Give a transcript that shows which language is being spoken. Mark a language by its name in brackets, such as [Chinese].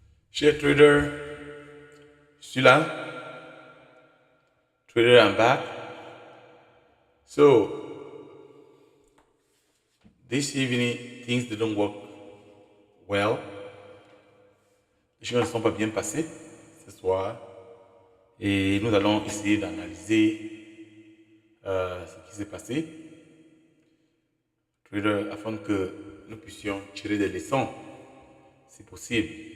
[French] Chers traders, je suis là. [English] Trader, I'm back. So, this evening, things didn't work well. [French] Les choses ne sont pas bien passées ce soir. Et nous allons essayer d'analyser ce qui s'est passé. Trader, afin que nous puissions tirer des leçons, si possible.